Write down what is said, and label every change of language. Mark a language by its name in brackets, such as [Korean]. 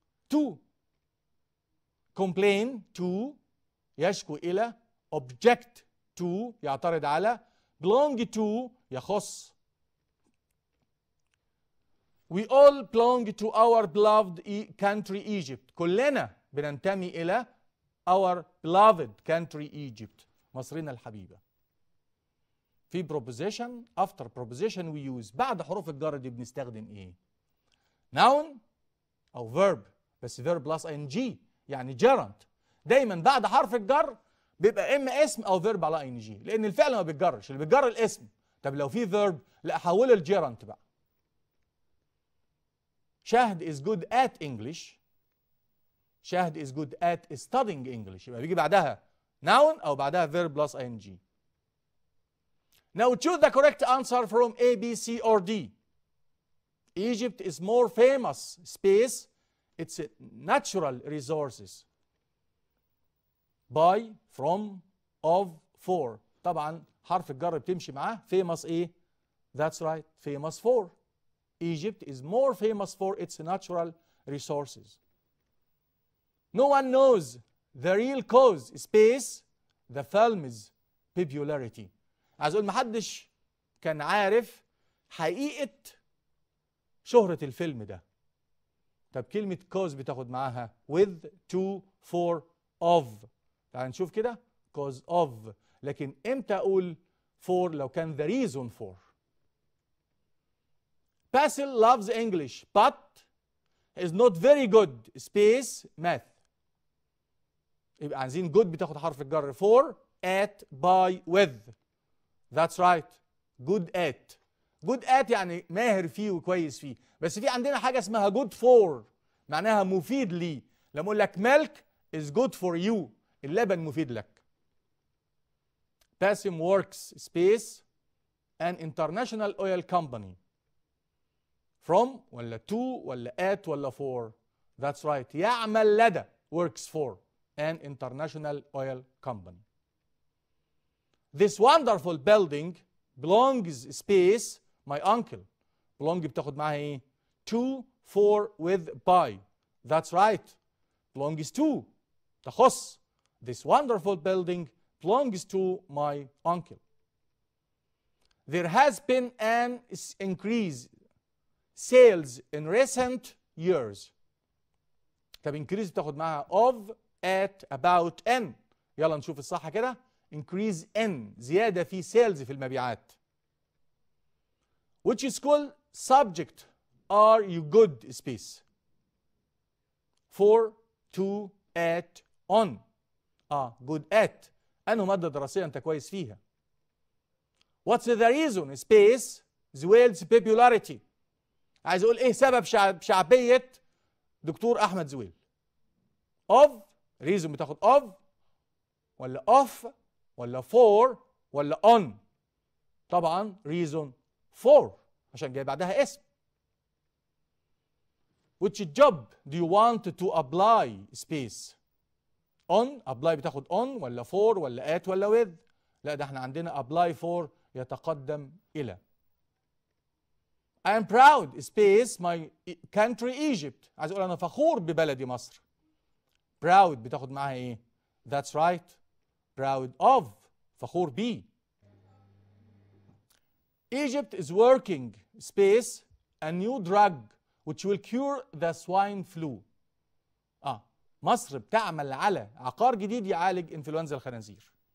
[English] To, complain to يشكو إلى، object to يعترض على، belong to يخص. We all belong to our beloved country Egypt. [Arabic] كلنا بننتمي إلى [English] our beloved country Egypt. [Arabic] مصرنا الحبيبة. [English] في proposition after proposition we use. [Arabic] بعد حروف الجر دي بنستخدم إيه؟ noun أو verb، بس verb plus ing يعني gerund. دايما بعد حرف الجر بيبقى اما اسم او فيرب على اي ان جي، لان الفعل ما بيتجرش، اللي بيتجر الاسم. طب لو في فيرب، لا احوله الجيرانت بقى. [English] شهد is good at English. شهد is good at studying English. [Arabic] يبقى بيجي بعدها noun او بعدها verb plus ing. [English] Now choose the correct answer from A, B, C or D. Egypt is more famous space its natural resources by, from, of, for. [Arabic] طبعا حرف الجر بتمشي معاه. [English] famous [Arabic] ايه؟ [English] That's right, famous for. Egypt is more famous for its natural resources. No one knows the real cause space the film's popularity. [Arabic] عايز اقول محدش كان عارف حقيقة شهرة الفيلم ده. طب كلمة cause بتاخد معاها with, to, for, of. تعال نشوف كده. cause of. لكن امتى اقول for؟ لو كان [English] the reason for. Basil loves English but is not very good space math. [Arabic] يبقى عايزين good بتاخد حرف الجر for, at, by, with. [English] That's right. good at. [Arabic] good at يعني ماهر فيه وكويس فيه. بس في عندنا حاجة اسمها good for، معناها مفيد لي. لما اقول لك [English] milk is good for you، [Arabic] اللبن مفيد لك. [English] Basim works space an international oil company. From ولا to ولا at ولا for. That's right. [Arabic] يعمل لدى [English] works for an international oil company. This wonderful building belongs space my uncle. belong [Arabic] بتاخد معاها ايه؟ [English] to, for, with, by. That's right. belongs to تخص. This wonderful building belongs to my uncle. There has been an increase sales in recent years. [Arabic] طب [English] increase [Arabic] بتاخد معاها [English] of, at, about, in. [Arabic] يلا نشوف الصح كده. increase in زيادة في sales في المبيعات. [English] Which school subject are you good space? For, to, at, on. good at. [Arabic] أنه مادة دراسية أنت كويس فيها. [English] What's the reason space زويل's popularity؟ [Arabic] عايز اقول ايه سبب شعبية دكتور احمد زويل؟ of reason بتاخد of ولا off ولا for ولا on؟ طبعا reason for عشان جاي بعدها اسم. [English] Which job do you want to apply space? [Arabic] on apply بتاخد on ولا for ولا at ولا with؟ لا ده احنا عندنا apply for يتقدم الى. [English] I am proud space my country Egypt. [Arabic] عايز اقول انا فخور ببلدي مصر. [English] proud [Arabic] بتاخد معاها ايه؟ [English] That's right. proud of [Arabic] فخور بيه. [English] Egypt is working space a new drug which will cure the swine flu. [Arabic] مصر بتعمل على عقار جديد يعالج انفلونزا الخنازير.